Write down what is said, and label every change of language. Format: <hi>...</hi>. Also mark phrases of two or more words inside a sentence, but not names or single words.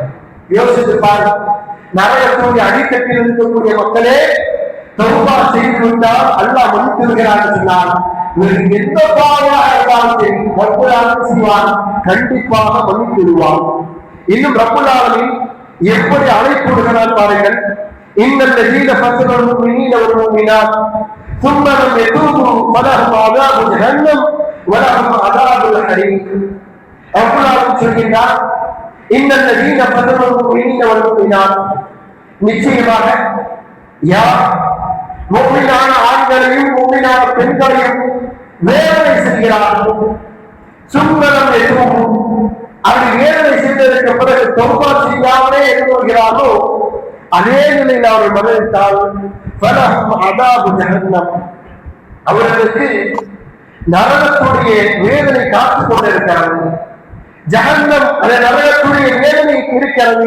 <ta>யோசித்து பாருங்க, நரகத்துடைய அடித்தட்டில் இருக்கக்கூடிய மக்களே தௌபா செய்து விட்டால் அல்லாஹ் மன்னித்து விடுகிறார் என்று சொன்னார். எந்த பாவமாக இருந்தாலும் சரி ரப்பல் செய்வான், கண்டிப்பாக மன்னித்து விடுவான். இன்னும் ரப்பல் ஆலமீன் எப்படி அழைப்பு விடுகிறார் பாருங்கள்.</ta> <ar>إن الذين فتنوا المؤمنين والمؤمنات ثم لم يتوبوا فلهم عذاب جهنم ولهم عذاب الحريق.</ar> <ta>ரப்பல் ஆலமீன் சொல்கிறார்,</ta> <ar>إن الذين فتنوا المؤمنين والمؤمنات,</ar> <ta>நிச்சயமாக யார் முஃமினான ஆண்களையும் முஃமினான பெண்களையும் வேதனை செய்கிறார்கள்,</ta> <ar>ثم لم يتوبوا,</ar> <ta>அப்படி வேதனை செய்ததற்கு பிறகு தௌபா செய்யாமலே இருக்கிறார்களோ அதே நிலையில் அவர்கள் மரணித்தால் அவர்களுக்கு நரகத்துடைய வேதனை காத்துக் கொண்டிருக்கிறது. ஜஹன்னம் அந்த நரகத்துடைய வேதனை இருக்கிறது.</ta>